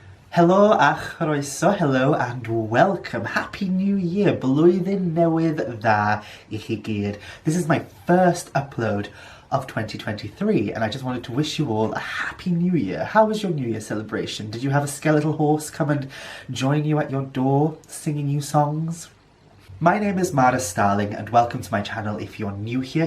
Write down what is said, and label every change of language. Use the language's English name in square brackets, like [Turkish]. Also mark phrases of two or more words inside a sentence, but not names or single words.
[Welsh] Helo a chroeso, [English] hello and welcome. Happy New Year, [Welsh] blwyddyn newydd dda I chi gyd. [English] This is my first upload of 2023 and I just wanted to wish you all a happy New Year. How was your New Year celebration? Did you have a skeletal horse come and join you at your door, singing you songs? My name is mhara.starling and welcome to my channel if you're new here.